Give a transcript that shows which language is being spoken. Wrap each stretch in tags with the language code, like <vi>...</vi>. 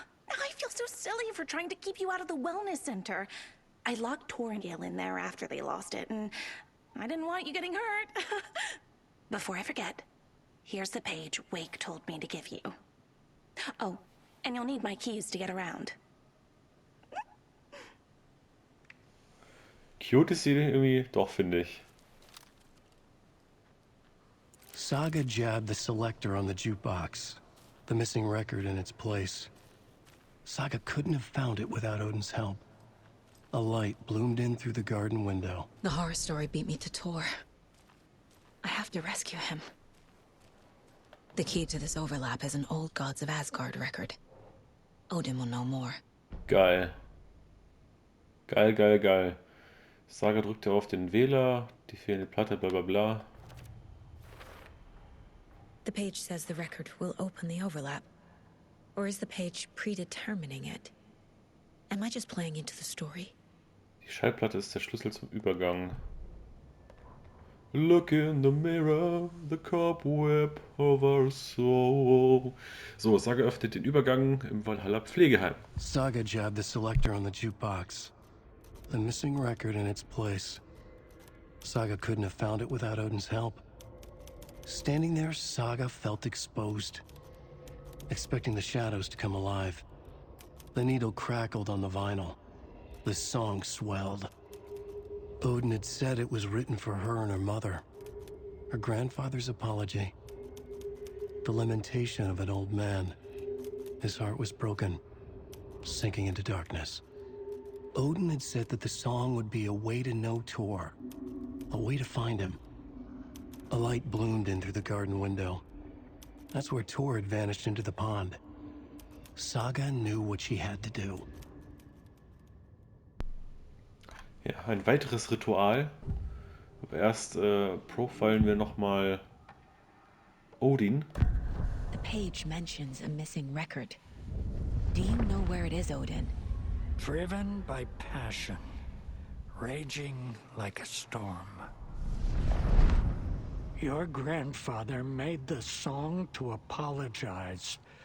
<en>I feel so silly for trying to keep you out of the wellness center. I locked Tor and Gale in there after they lost it, and I didn't want you getting hurt. Before I forget, here's the page Wake told me to give you. Oh, and you'll need my keys to get around.</en> <de>Cute ist sie irgendwie doch, finde ich.</de> <en>Saga jabbed the selector on the jukebox, the missing record in its place. Saga couldn't have found it without Odin's help. A light bloomed in through the garden window. The horror story beat me to Tor. I have to rescue him. The key to this overlap is an old Gods of Asgard record. Odin will know more.</en> <de>Geil. Geil. Saga drückte auf den Wähler, die fehlende Platte, bla bla bla.</de> <en>The page says the record will open the overlap. Or is the page predetermining it? Am I just playing into the story?</en> <de>Die Schallplatte ist der Schlüssel zum Übergang.</de> <en>Look in the mirror, the cobweb of our soul.</en> <de>So, Saga öffnet den Übergang im Valhalla Pflegeheim.</de> <en>Saga jabbed the selector on the jukebox. The missing record in its place. Saga couldn't have found it without Odin's help. Standing there, Saga felt exposed, expecting the shadows to come alive. The needle crackled on the vinyl. The song swelled. Odin had said it was written for her and her mother. Her grandfather's apology. The lamentation of an old man. His heart was broken, sinking into darkness. Odin had said that the song would be a way to know Tor, a way to find him. A light bloomed in through the garden window. That's where Tor had vanished into the pond. Saga knew what she had to do.</en> <de>Ja, ein weiteres Ritual. Aber erst profilen wir nochmal Odin.</de> <en>The page mentions a missing record. Do you know where it is, Odin? Driven by passion, raging like a storm. Your grandfather made the song to apologize.</en>